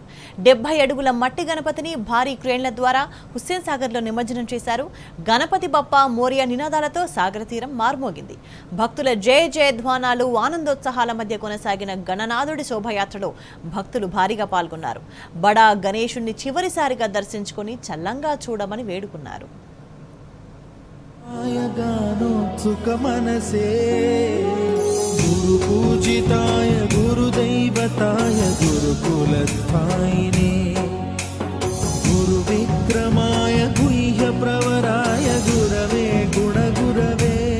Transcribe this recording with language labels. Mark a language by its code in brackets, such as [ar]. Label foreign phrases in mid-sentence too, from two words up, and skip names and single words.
[te] 70 అడుగుల మట్టి గణపతిని భారీ క్రేన్ల ద్వారా హుస్సేన్ సాగర్లో నిమజ్జనం చేశారు. [mr] गणपती बाप्पा मोरया [te] నినాదాలతో సాగర తీరం మార్మోగింది. భక్తుల జయ జయధ్వానాలు, ఆనందోత్సాహాల మధ్య కొనసాగిన గణనాథుడి శోభయాత్రలో భక్తులు భారీగా పాల్గొన్నారు. బడా గణేశుణ్ణి చివరిసారిగా దర్శించుకుని చల్లంగా చూడమని వేడుకున్నారు. [sa] मनसे गुरु पूजिताय गुरुदैवताय गुरुकुलस्थायिने गुरुविक्रमाय गुह्य प्रवराय गुरवे गुणगुरवे